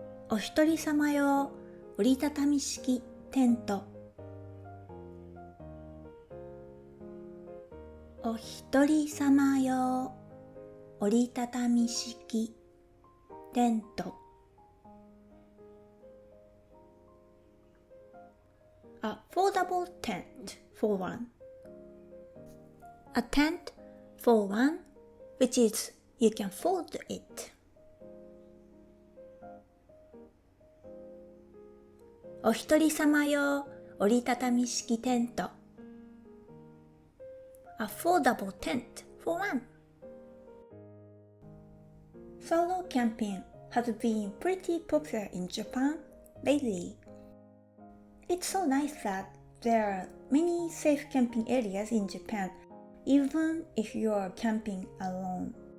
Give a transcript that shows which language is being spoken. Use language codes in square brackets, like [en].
[ja] おひとりさま用折りたたみ式テントおひとりさま用折りたたみ式テント [en] A foldable tent for one. A tent for one, which is you can fold it. [ja] おひとりさま用折りたたみ式テント [en] A foldable tent for one. Solo camping has been pretty popular in Japan lately. It's so nice that there are many safe camping areas in Japan, even if you are camping alone.